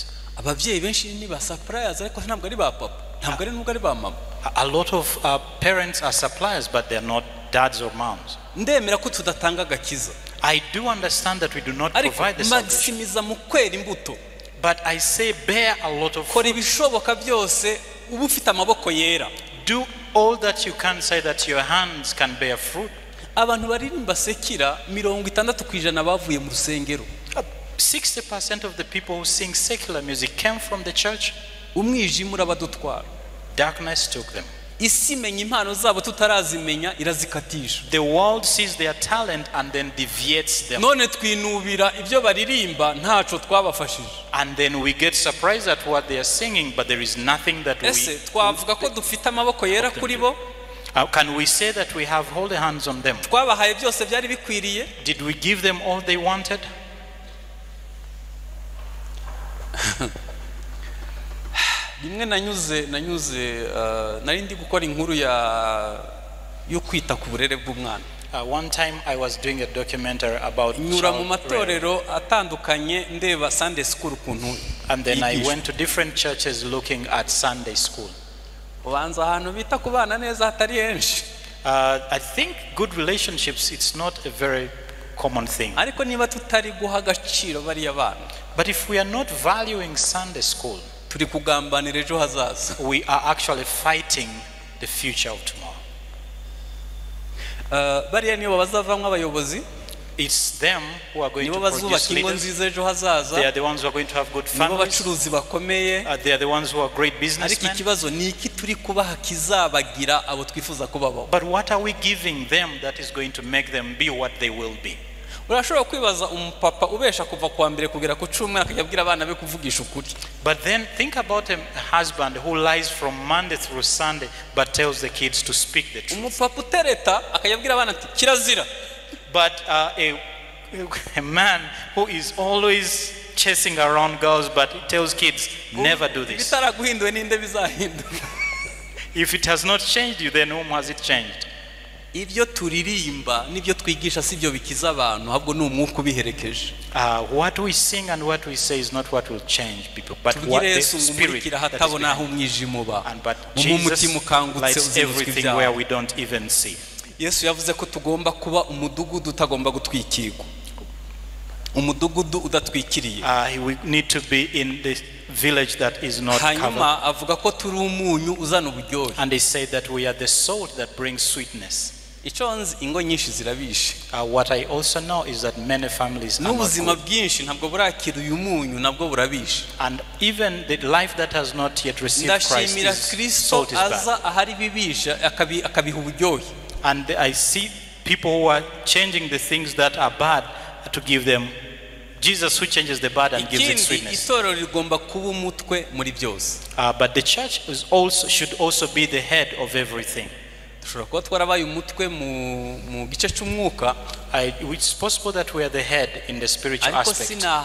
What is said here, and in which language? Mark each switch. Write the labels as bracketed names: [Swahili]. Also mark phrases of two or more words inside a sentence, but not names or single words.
[English] A lot of parents are suppliers, but they are not dads or moms. I do understand that we do not provide the salvation. But I say bear a lot of fruit. Do all that you can say that your hands can bear fruit. [Kinyarwanda] Abantu baririmba sekira 60% bavuye mu rusengero. [English] 60% of the people who sing secular music came from the church. [Kinyarwanda] Umwijima urabadutwara. [English] Darkness took them. [Kinyarwanda] Isi menya impano zabo tutarazimenya irazikatisha. [English] The world sees their talent and then deviates them. [Kinyarwanda] None twinubira ibyo baririmba ntaco twabafashije. [English] And then we get surprised at what they are singing, but there is nothing that we. [Kinyarwanda] Ese twavuga ko dufite amaboko yera kuri bo? [English] Can we say that we have holy hands on them? [Kinyarwanda] Twabahaye byose byari bikwiriye? [English] Did we give them all they wanted? [Kinyarwanda] Rimwe nanyuze nari ndi gukora inkuru yo kwita ku burere bw'umwana. [English] One time I was doing a documentary about [Kinyarwanda] nyura mu matorero atandukanye ndeba [English] Sunday school [Kinyarwanda] kuntu. [English] And then I went to different churches looking at Sunday school. [Kinyarwanda] Ubanza ahantu bita ku bana neza hatari henshi. [English] I think good relationships, it's not a very common thing. [Kinyarwanda] Ariko niba tutari guha agaciro bariya bana. [English] But if we are not valuing Sunday school, [Kinyarwanda] turi kugambanira ejo hazaza. [English] We are actually fighting the future of tomorrow. [Kinyarwanda] Bariya nibo bazavamwe abayobozi. [English] It's them who are going to produce leaders. They are the ones who are going to have good families. They are the ones who are great businessmen. But what are we giving them that is going to make them be what they will be? [Kinyarwanda] Urashobora kwibaza umupapa ubesha kuva kwa mbere kugera ku cyumweru akajya abana be kuvugisha ukuri. [English] But then think about a husband who lies from Monday through Sunday but tells the kids to speak the truth. [Kinyarwanda] Umupapa utereta akajya abana ati kirazira. [English] But a man who is always chasing around girls but he tells kids never do this. If it has not changed you, then whom has it changed? [Kinyarwanda] Ibyo turirimba nibyo twigisha sibyo bikiza abantu ahubwo ni umwuka ubiherekeje. [English] What we sing and what we say is not what will change people, but what the Spirit that is behind. And but Jesus lights everything where we don't even see. [Kinyarwanda] Yesu yavuze ko tugomba kuba umudugudu utagomba gutwikirwa. Umudugudu udatwikiriye. [English] We need to be in the village that is not covered. [Kinyarwanda] Hanyuma avuga ko turi umunyu uzana uburyohe. [English] And they say that we are the salt that brings sweetness. [Kinyarwanda] Iconzi ingo nyinshi zirabishe. [English] What I also know is that many families are not [Kinyarwanda] n'ubuzima bwinshi ntabwo burakira uyu munyu nabwo burabishe. [English] And even the life that has not yet received Christ is salt is bad. [Kinyarwanda] Aza ahari bibisha akabiha uburyohe. [English] And I see people who are changing the things that are bad to give them Jesus, who changes the bad and gives it sweetness. But the church should also be the head of everything. It's possible that we are the head in the spiritual aspect.